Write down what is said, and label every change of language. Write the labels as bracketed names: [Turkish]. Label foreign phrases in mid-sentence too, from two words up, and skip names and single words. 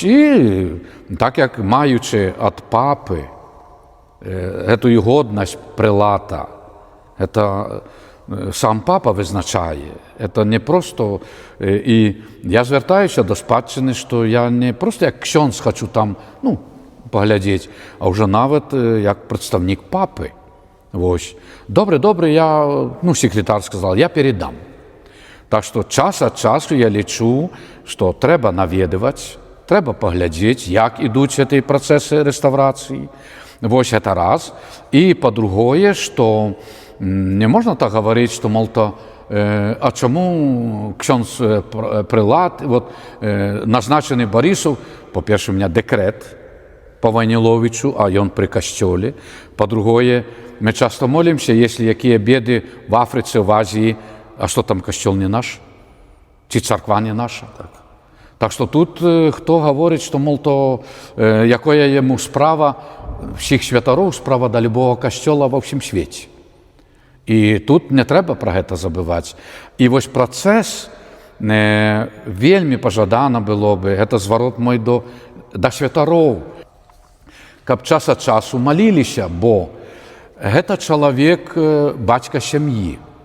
[Belarusian] І так як маючы ад папы гэтую годнасць прэлата, это сам папа вызначае, это не просто, і я звяртаюся да спадчыны, што я не просто як ксёндз хачу там, ну, паглядзець, а ўжо нават як прадстаўнік папы. Вось. [Russian] Добре, я, ну, секретар сказал, я передам. [Belarusian] Так што час ад часу я лічу, што трэба наведываць, трэба паглядзець, як ідуць гэтыя працэсы рэстаўрацыі. Вось гэта раз. І па-другое, што не можна так гаварыць, што, мол-то, а чаму ксёндз прылад, вот, назначаны Барысаў, па-перше, [Russian] у меня [Belarusian] дэкрэт по Вайніловічу, а ён пры касцёле. [Russian] Па-другое, мы часто молимся, если [Belarusian] якія беды [Russian] в Афрыцы, в Азии, а что там касцёл не наш? [Belarusian] Ці царква не наша? [Russian] Так что [Belarusian] тут хто гаворыць, што, мол-то, якое яму справа, всіх святароў справа да любого касцёла ва ўсім свеце. І тут не трэба пра гэта забываць. І вось працэс вельмі пажадана было бы, гэта зварот мой да святароў, каб час ад часу маліліся, бо Гэта чалавек бацька сям'і.